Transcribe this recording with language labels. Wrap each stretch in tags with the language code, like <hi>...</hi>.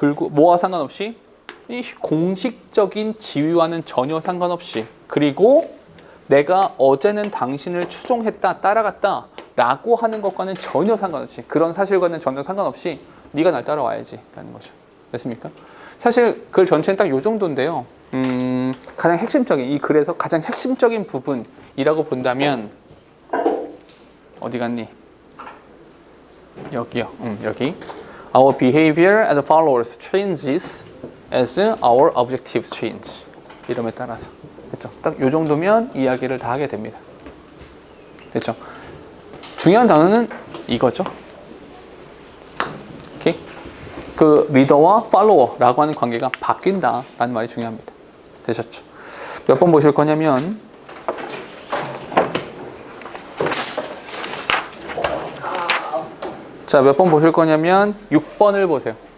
<ko>뭐와 상관없이 이 공식적인 지위와는 전혀 상관없이 그리고 내가 어제는 당신을 추종했다, 따라갔다 라고 하는 것과는 전혀 상관없이 그런 사실과는 전혀 상관없이 네가 날 따라와야지 라는 거죠. 됐습니까? 사실 글 전체는 딱 요 정도인데요. 가장 핵심적인 이 글에서 가장 핵심적인 부분이라고 본다면 어디 갔니? 여기요. 여기.</ko> <en>Our behavior as followers changes as our objectives change.</en> <ko>이름에 따라서. 됐죠? 딱 요 정도면 이야기를 다 하게 됩니다. 됐죠? 중요한 단어는 이거죠. 오케이? 그 리더와 팔로워라고 하는 관계가 바뀐다라는 말이 중요합니다. 되셨죠? 몇 번 보실 거냐면 자, 몇 번 보실 거냐면 6번을 보세요.</ko>